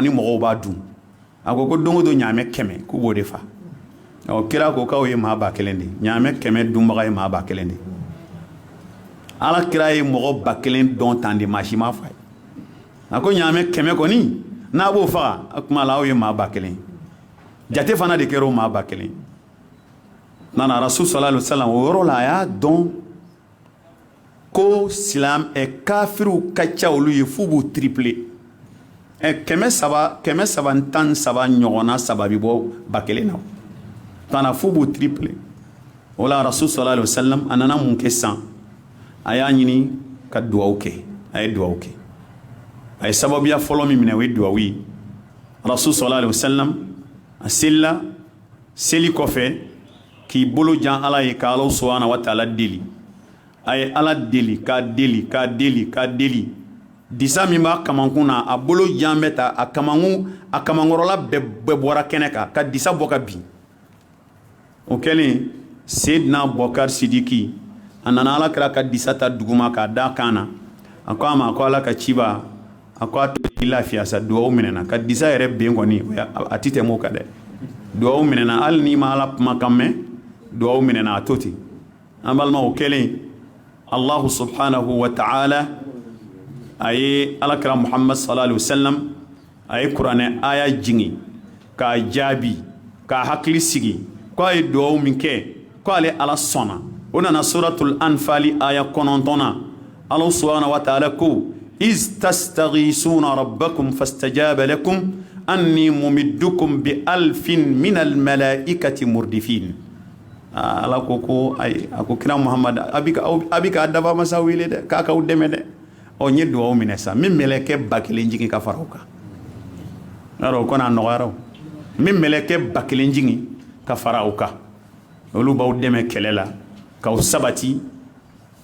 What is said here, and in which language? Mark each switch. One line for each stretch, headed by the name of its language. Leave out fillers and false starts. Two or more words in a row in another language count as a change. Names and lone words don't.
Bambara: ni mɔgɔw b'a dun a ko don o don ɲaamɛ 100 k'u b'o de fa kira ko k'aw ye maa 1000 de ɲaamɛ 100 dunbaga ye maa 1000 de ala kira ye mɔgɔ 1000 dɔn tan de maa si ma fa ye a ko ɲaamɛ 100 kɔni n'a b'o faga a kuma la aw ye maa 1000 jate fana de kɛra o maa 1000 nana
Arabic: رسول صلى الله عليه وسلم
Bambara: o yɔrɔ la a y'a dɔn ko kafiriw ka ca olu ye f'u b'u tripler 313 ɲɔgɔnna saba bɛ bɔ 1000 na kana f'u b'u tripler o la
Arabic: رسول صلى الله عليه وسلم
Bambara: a nana mun kɛ san a y'a ɲini ka duwawu kɛ a ye duwawu kɛ a ye sababuya fɔlɔ min minɛ o ye duwawu ye
Arabic: رسول صلى الله عليه وسلم
Bambara: a selila seli kɔfɛ k'i bolo jan ala ye ka
Arabic: الله سبحانه وتعالى
Bambara: deli a ye ala deli k'a deli disa min b'a kamankun na a bolo jan bɛ ta a kamankɔrɔla bɛɛ bɔra kɛnɛ kan ka disa bɔ ka bin o kɛlen Seydina Bukar Sidiki a nana ala kira ka disa ta duguma k'a da kan na a ko a ma ko ala ka ciba a ko a to i lafiya sa duwawu minɛna ka disa yɛrɛ ben kɔni a ti tɛmɛ o kan dɛ duwawu minɛna hali n'i ma ala kumakan mɛn duwawu minɛna a to ten an balima o kɛlen
Arabic: الله سبحانه وتعالى
Bambara: a ye alakira Muhammad
Arabic: صلى الله عليه وسلم
Bambara: a ye kuranɛ aya jigi k'a jaabi k'a hakili sigi ko a ye duwawu min kɛ ko ale ala sɔnna o nana suratul anfali aya 9 Allah
Arabic: سبحانه وتعالى
Bambara: ko
Arabic: إذ تستغيثون ربكم فاستجاب لكم أني ممدكم بألف من الملائكة مردفين
Bambara: ala ko ay ako kira Muhammad abika adaba masa wele de ka ka udeme de o nye duwawu minɛ sa min mɛlɛkɛ 1000 jigi ka fara o kan aro ko na nɔgɔyara min mɛlɛkɛ 1000 jigi ka fara o kan olu b'aw dɛmɛ kɛlɛ la k'aw sabati